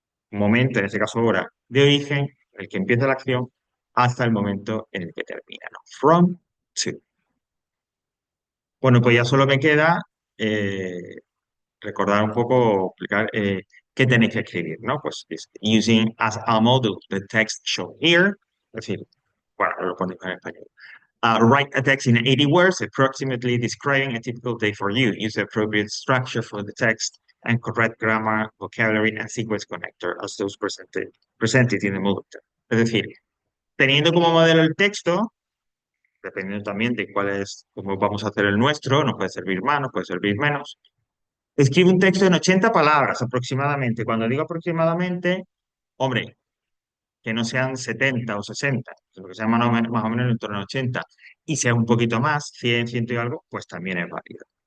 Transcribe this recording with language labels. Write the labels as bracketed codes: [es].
[es] Momento, en este caso hora, de origen, en el que empieza la acción, hasta el momento en el que termina, ¿no? From to. Bueno, pues ya solo me queda recordar un poco, explicar qué tenéis que escribir, ¿no? Pues [en] using as a model the text shown here, [es] es decir, bueno, lo ponemos en español. [en] Write a text in 80 words, approximately describing a typical day for you. Use the appropriate structure for the text and correct grammar, vocabulary, and sequence connector as those presented in the model. [es] Es decir, teniendo como modelo el texto, dependiendo también de cuál es, cómo vamos a hacer el nuestro, nos puede servir más, nos puede servir menos. Escribe un texto en 80 palabras aproximadamente. Cuando digo aproximadamente, hombre, que no sean 70 o 60, sino que sean más o menos en torno a 80, y sea un poquito más, 100, 100 y algo, pues también es válido.